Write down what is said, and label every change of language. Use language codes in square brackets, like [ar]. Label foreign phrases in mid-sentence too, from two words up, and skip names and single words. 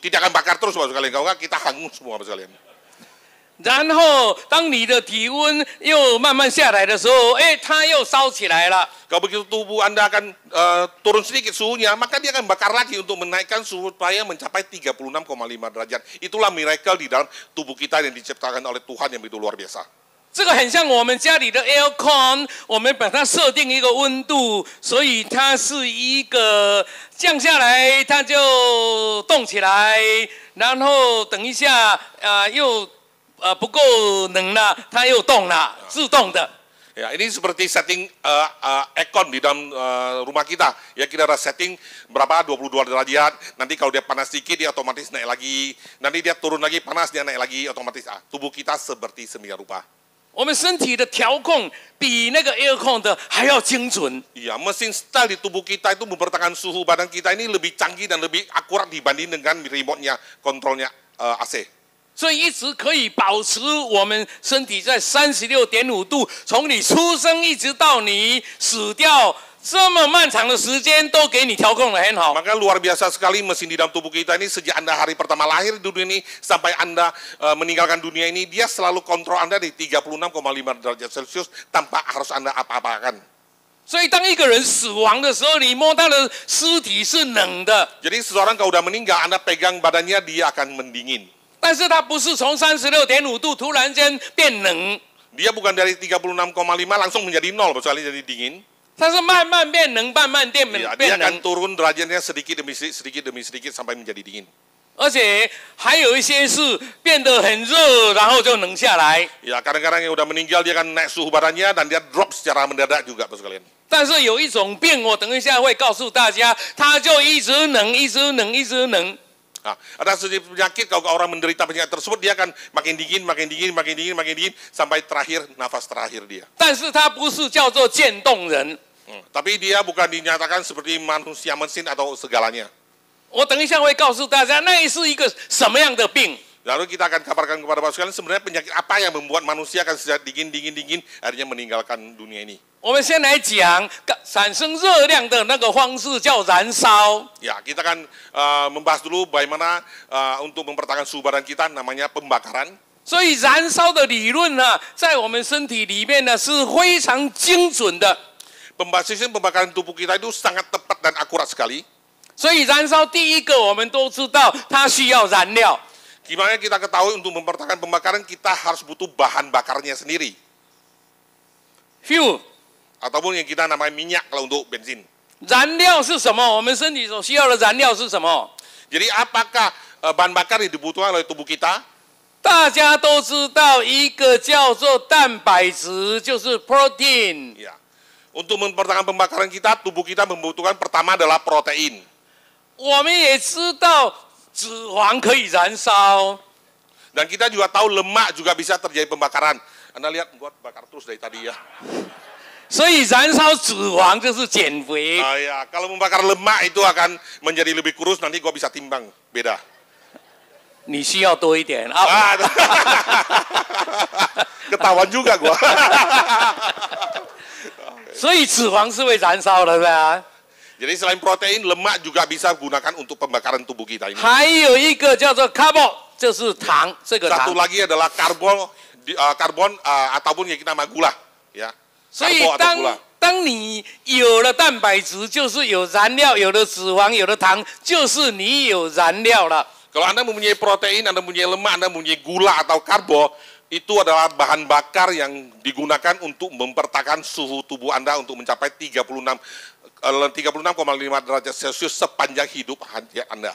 [id] Tidak akan bakar terus Bapak sekalian, kalau enggak kita hangus semua Bapak sekalian. [zh] 然后，当你的体温又慢慢下来的时候，它又烧起来了。 [id] Kalau begitu tubuh Anda akan turun sedikit suhunya, maka dia akan bakar lagi untuk menaikkan suhu supaya mencapai 36,5 derajat. Itulah miracle di dalam tubuh kita yang diciptakan oleh Tuhan yang begitu luar biasa. [zh] 这个很像我们家里的 aircon， 我们把它设定一个温度，所以它是一个降下来，它就动起来，然后等一下又不够冷了，它又动了，自动的。 [id] Ya, ini seperti setting aircon di dalam rumah kita. Ya, kita ada setting berapa 22 derajat. Nanti kalau dia panas sedikit dia otomatis naik lagi. Nanti dia turun lagi panas dia naik lagi otomatis. Tubuh kita seperti semikian rupa. [zh] 我们身体的调控比那个 aircon 的还要精准。 [id] Iya, mesin style di tubuh kita itu mempertahankan suhu badan kita ini lebih canggih dan lebih akurat dibanding dengan remote-nya, kontrolnya AC. [zh] 所以一直可以保持我们身体在36.5度，从你出生一直到你死掉，这么漫长的时间都给你调控得很好。 [id] Maka luar biasa sekali mesin di dalam tubuh kita ini sejak Anda hari pertama lahir di dunia ini sampai Anda meninggalkan dunia ini, dia selalu kontrol Anda di 36,5 derajat Celcius tanpa harus Anda apa-apakan. [zh] 所以当一个人死亡的时候，你摸他的尸体是冷的， [id] Jadi seseorang kalau udah meninggal, Anda pegang badannya, dia akan mendingin. [zh] 但是它不是从36.5度突然间变冷， [id] Dia bukan dari 36,5 langsung menjadi 0, kecuali jadi dingin. [zh] 它是慢慢变冷，慢慢变 [id] Ya, dia [zh] 变 [id] akan [zh] 冷。 [id] turun derajatnya sedikit demi sedikit sampai menjadi dingin. [zh] 而且还有一些是变得很热，然后就冷下来。 [id] Ya, kadang-kadang yang udah meninggal dia akan naik suhu badannya dan dia drop secara mendadak juga, Bapak sekalian. [zh] 但是有一种病，我等一下会告诉大家，它就一直冷，一直冷，一直冷。 [id] Nah, ada sejenis penyakit kalau orang menderita penyakit tersebut dia akan makin dingin, makin dingin, makin dingin, makin dingin sampai terakhir nafas terakhir dia. [zh] 但是它不是叫做渐冻人。 [id] Tapi dia bukan dinyatakan seperti manusia mesin atau segalanya. [zh] 我等一下会告诉大家，那是一个什么样的病。 [id] Lalu kita akan kabarkan kepada Bapak sekalian sebenarnya penyakit apa yang membuat manusia akan sejak dingin, akhirnya meninggalkan dunia ini. [zh] 我们先来讲产生热量的那个方式叫燃烧。 [id] Ya, kita akan membahas dulu bagaimana untuk mempertahankan suhu badan kita namanya pembakaran. [zh] 所以燃烧的理论呢，在我们身体里面呢是非常精准的。 [id] Sistem pembakaran tubuh kita itu sangat tepat dan akurat sekali. [zh] 所以燃烧第一个，我们都知道它需要燃料。 [id] Gimana kita ketahui untuk mempertahankan pembakaran kita harus butuh bahan bakarnya sendiri. Fuel， Ataupun yang kita namanya minyak kalau untuk bensin. [zh] 燃料是什么？我们身体所需要的燃料是什么？ [id] Jadi apakah bahan bakar yang dibutuhkan oleh tubuh kita? [zh] 大家都知道一个叫做蛋白质，就是 protein。 [id] Ya. Untuk mempertahankan pembakaran kita, tubuh kita membutuhkan pertama adalah protein. [zh] 我们也知道脂肪可以燃烧， [id] Dan kita juga tahu lemak juga bisa terjadi pembakaran. Anda lihat, gua bakar terus dari tadi ya. [zh] 所以燃烧脂肪就是减肥。 [id] Ya, kalau membakar lemak itu akan menjadi lebih kurus, nanti gua bisa timbang. Beda. [zh] 你需要多一点啊！ [id] Ketahuan juga gua. [zh] 所以脂肪是会燃烧的，对吧？ [id] Jadi selain protein, lemak juga bisa gunakan untuk pembakaran tubuh kita ini. [zh] 还有一个叫做 carbo， 就是糖，这个 [id] Satu [zh] 糖。 [id] lagi adalah karbon ataupun yang kita nama gula, ya. [zh] 所以 [id] Karbo atau gula. [zh] 当你有了蛋白质，就是有燃料；有了脂肪，有了糖，就是你有燃料了。 [id] Kalau Anda mempunyai protein, Anda mempunyai lemak, Anda mempunyai gula atau karbo, itu adalah bahan bakar yang digunakan untuk mempertahankan suhu tubuh Anda untuk mencapai 36,5 derajat Celcius sepanjang hidup Anda.